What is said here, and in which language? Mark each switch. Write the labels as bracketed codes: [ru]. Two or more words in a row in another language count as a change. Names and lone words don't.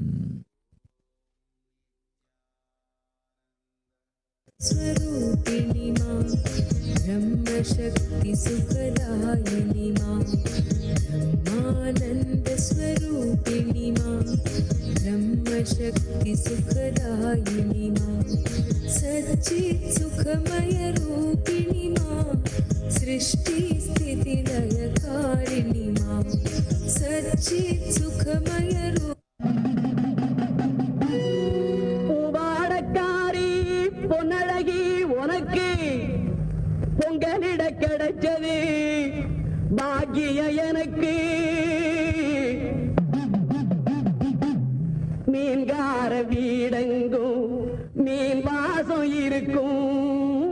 [hi] स्वरूपिणी मां ब्रह्म शक्ति सुखदायिनी मां ब्रह्मानंद स्वरूपिणी मां ब्रह्म शक्ति सुखदायिनी मां सच्चित् सुखमय रूपिणी मां सृष्टि स्थिति लयकारिणी मां सच्चित् सुखमय रूप. [ta] பொன்னழகி உனக்கு பொங்கலிட கிடைச்சது பாக்கிய எனக்கு. மீன்கார வீடெங்கும் மீன் வாசம் இருக்கும்.